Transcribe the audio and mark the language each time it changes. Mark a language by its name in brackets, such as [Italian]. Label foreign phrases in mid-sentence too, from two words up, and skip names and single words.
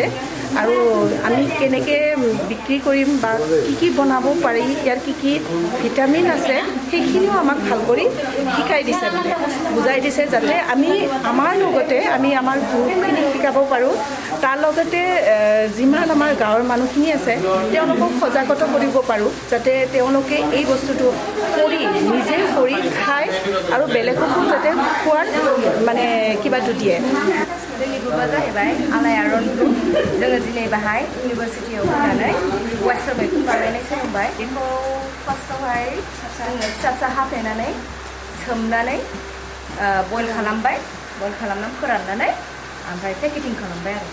[Assamese] আৰু আমি কেনেকৈ বিক্ৰী কৰিম বা কি বনাব পাৰি ইয়াৰ কি ভিটামিন আছে সেইখিনিও আমাক ভাল কৰি শিকাই দিছে মানে বুজাই দিছে যাতে আমি আমাৰ লগতে আমি আমাৰ গ্ৰুপখিনিক শিকাব পাৰোঁ তাৰ লগতে যিমান আমাৰ গাঁৱৰ মানুহখিনি আছে তেওঁলোকক সজাগতা কৰিব পাৰোঁ যাতে তেওঁলোকে এই বস্তুটো কৰি নিজে কৰি খায় আৰু বেলেগকো যাতে খোৱাৰ মানে কিবাটো দিয়ে [Bodo] जोंनि ग्रुपआ जाहैबाय आलायारन ग्रुप जोङो दिनै बाहाय इउनिभार्सिटियाव फैनानै वेस्टार्न मैखुन बानायनाय सोलोंबाय बेखौ फार्स्टआवहाय जोङो फिसा हाफ्लेनानै सोमनानै बयल खालामबाय बयल खालामनानै फोराननानै ओमफ्राय पेकेटिं खालामबाय आरो